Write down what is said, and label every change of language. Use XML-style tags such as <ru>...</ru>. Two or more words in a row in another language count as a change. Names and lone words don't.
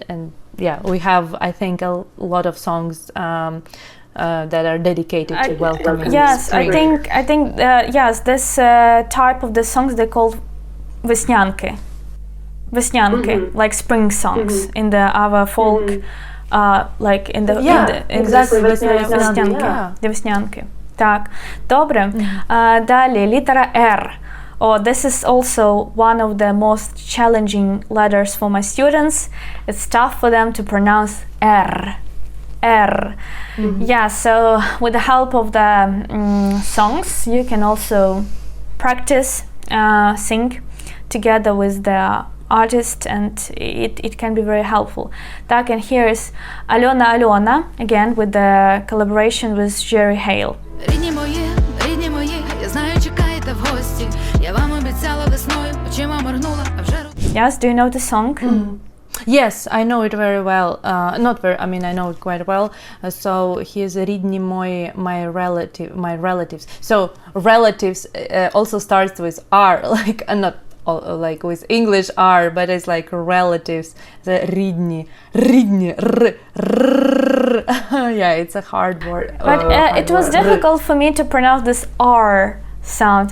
<en>And yeah, we have, I think, a lot of songs that are dedicated to welcoming Yes, spring. I think yes, this type of the songs they call веснянки, like spring songs in the our folk, like in the exactly, веснянки, yeah.</en> <uk>веснянки. Так, добре. Далі літера R.</uk> <en>Oh, this is also one of the most challenging letters for my students. It's tough for them to pronounce R. Yeah, so with the help of the songs, you can also practice sing together with the artist, and it can be very helpful. Так, and here is Alona, again with the collaboration with Jerry Hale.</en> <uk>Рідні мої, я знаю, чекаєте в гості. Я вам обіцяла весною, очима моргнула, а вже</uk> <en>Yes, do you know the song? Yes, I know it very well. Not very. I mean, I know it quite well. So here's</en> <uk>рідні мої,</uk> <en>my relatives. So relatives also starts with R, like not like with English R, but it's like relatives. The рідні, yeah, it's a hard word. But it was difficult for me to pronounce this R sound.</en>